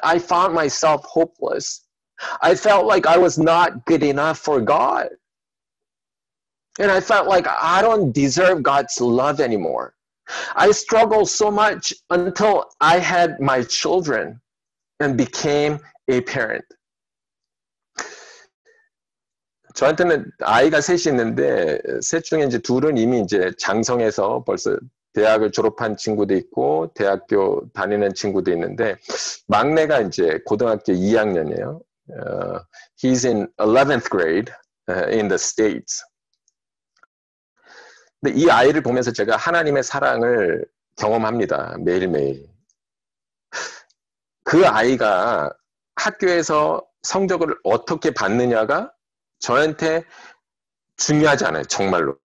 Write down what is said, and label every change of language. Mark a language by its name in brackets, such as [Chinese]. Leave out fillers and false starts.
[English] I found myself hopeless. I felt like I was not good enough for God. And I felt like I don't deserve God's love anymore. I struggled so much until I had my children and became a parent. [Korean] 저한테는 아이가 셋이 있는데 셋 중에 이제 둘은 이미 이제 장성해서 벌써 대학을 졸업한 친구도 있고 대학교 다니는 친구도 있는데 막내가 이제 고등학교 2학년이에요. [English] He's in 11th grade in the States. [Korean] 근데 이 아이를 보면서 제가 하나님의 사랑을 경험합니다. 매일매일. 그 아이가 학교에서 성적을 어떻게 받느냐가 저한테 중요하지 않아요. 정말로.